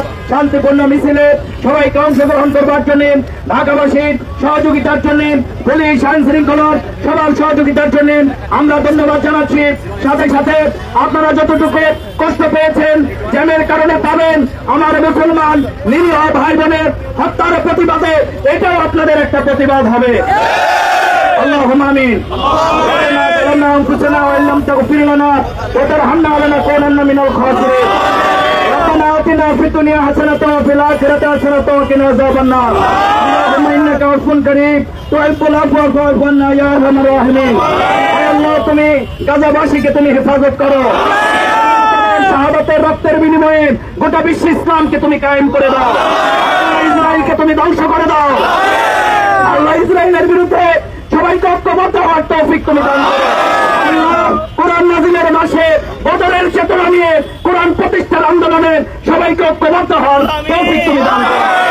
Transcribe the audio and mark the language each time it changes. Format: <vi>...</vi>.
<bn>শান্তিপূর্ণ মিছিলে সবাইকে অংশগ্রহণ করবার জন্য, ঢাকাবাসীর সহযোগিতার জন্য, পুলিশ আইন শৃঙ্খলার সবার সহযোগিতার জন্য আমরা ধন্যবাদ জানাচ্ছি। সাথে সাথে আপনারা যতটুকু কষ্ট পেয়েছেন, জ্যামের কারণে পাবেন, আমার মুসলমান নিরীহ ভাই বোনের হত্যার প্রতিবাদে এটাও আপনাদের একটা প্রতিবাদ হবে।</bn> <ar>اللهم آمين. ربنا ظلمنا أنفسنا وإن لم تغفر لنا وترحمنا لنكونن من الخاسرين. ربنا آتنا في الدنيا حسنة وفي الآخرة حسنة وقنا عذاب النار. اللهم إنك عفو كريم تحب العفو فاعف عنا يا أرحم الراحمين.</ar> <bn>হে আল্লাহ, তুমি গাজাবাসীকে তুমি হেফাজত করো। শাহাদাতের রক্তের বিনিময়ে গোটা বিশ্ব ইসলামকে তুমি কায়েম করে দাও। ইসরায়েলকে তুমি ধ্বংস করে দাও। আল্লাহ ইসরায়েলের বিরুদ্ধে সবাইকে সবাইকে ঐক্যবদ্ধ হওয়ার তৌফিক তুমি দান করো। আল্লাহ, কোরআন নাযিলের মাসে বদরের চেতনা নিয়ে কোরআন প্রতিষ্ঠার আন্দোলনে সবাইকে ঐক্যবদ্ধ হওয়ার তৌফিক তুমি দান করো।</bn>